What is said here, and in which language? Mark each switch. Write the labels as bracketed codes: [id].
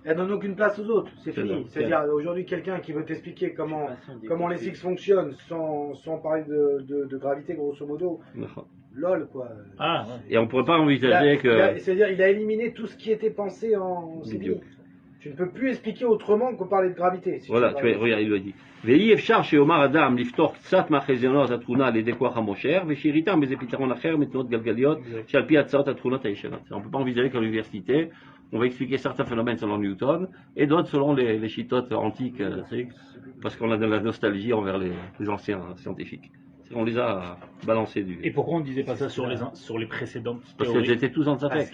[fr] Elle donne aucune place aux autres. C'est fini. C'est-à-dire, aujourd'hui, quelqu'un qui veut t'expliquer comment les cycles fonctionnent sans parler de gravité, grosso modo. LOL, quoi. Ah, ouais. Et on ne pourrait pas envisager que. C'est-à-dire, il a éliminé tout ce qui était pensé en Idiot. Tu ne peux plus expliquer autrement que parler de gravité. Si Voilà, tu vois, regarde, il le dit. Veillez [he] אפשר שיאמר אדם לפתור קצת מהחזיונות התכונה על ידי כוח המושך ושיריתם באיזה פתרון אחר מתנועות גלגליות שעל פי הצעות התכונות הישנות. [fr] On ne peut pas envisager qu'à l'université, on va expliquer certains phénomènes selon Newton et d'autres selon les chitotes antiques, parce qu'on a de la nostalgie envers les anciens scientifiques. On les a balancés du. Et pourquoi on ne disait pas ça sur les précédentes Parce théories? qu'elles étaient tous en Parce fait.